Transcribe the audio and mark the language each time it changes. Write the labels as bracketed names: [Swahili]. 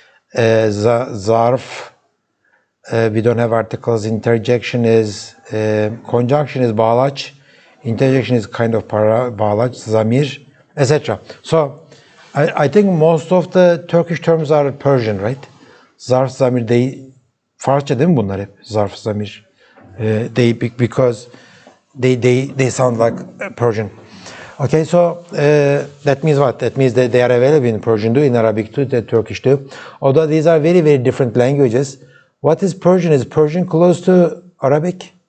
[English] Zarf. We don't have articles. Interjection is conjunction is bağlaç. Interjection is kind of bağlaç, zamir, etc. So, I think most of the Turkish terms are Persian, right? [Turkish] Zarf, zamir, Farsça değil mi bunlar hep? Zarf, zamir. [English] Because they sound like Persian. Okay, so that means what? That means that they are available in Persian too, in Arabic too, the Turkish too. Although these are very, very different languages. What is Persian? Is Persian close to Arabic?